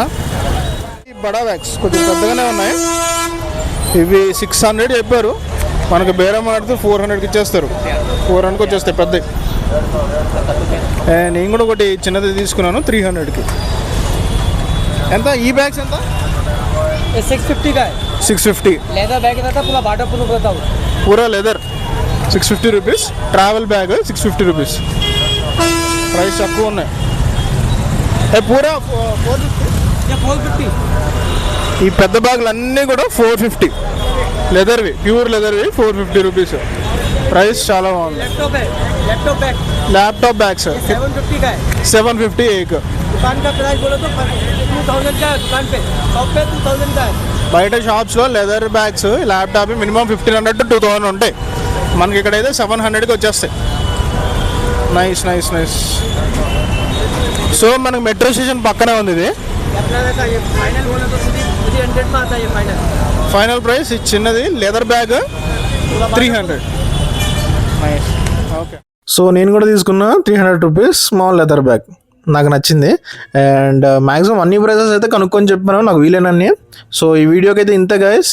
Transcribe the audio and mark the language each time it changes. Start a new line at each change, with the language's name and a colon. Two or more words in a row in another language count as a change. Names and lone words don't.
Telugu: బడా బ్యాగ్స్ కొంచెం పెద్దగానే ఉన్నాయి, ఇవి 600 చెప్పారు, మనకు బేరం ఆడితే 400కి ఇచ్చేస్తారు. 400కి వచ్చేస్తాయి పెద్దవి. నేను కూడా ఒకటి చిన్నది తీసుకున్నాను 300కి. ఎంత ఈ బ్యాగ్స్ ఎంత?
Hindi: 650 का है. 650 लेदर बैग रहता पूरा
English: water proof
Hindi: रहता है. पूरा लेदर
Telugu: 650 రూపీస్.
English: travel bag
Telugu: 650 రూపీస్. ప్రైస్ తక్కువ ఉన్నాయి. పూరా 450. ఈ పెద్ద బ్యాగులు అన్నీ కూడా 450 లెదర్వి, ప్యూర్ లెదర్వి 450 రూపీస్. ప్రైస్ చాలా బాగుంది.
English: laptop bags
Hindi: 750 का है. 750 एक. दुकान का प्राइस बोलो तो 2000 का है, दुकान पे शॉप पे 2000 का है.
Telugu: బయట షాప్స్లో
English: leather bags laptop minimum 1500 to 2000
Telugu: ఉంటాయి, మనకి ఇక్కడైతే 700కి వచ్చేస్తాయి.
English: nice nice nice.
Telugu: సో మనకు
English: metro station
Telugu: పక్కనే ఉంది ఇది.
Hindi: अपना रहता है ये फाइनल बोलो तो 300 में आता है ये फाइनल.
English: final price
Telugu: ఈ చిన్నది
English: leather bag
Telugu: 300. నైస్. ఓకే, సో నేను కూడా తీసుకున్నా
English: 300 rupees small leather bag,
Telugu: నాకు నచ్చింది.
English: and maximum
Telugu: అన్ని ప్రైసెస్ అయితే కనుక్కొని చెప్పాను నాకు వీలైనన్ని. సో ఈ వీడియోకి అయితే ఇంతే గైస్.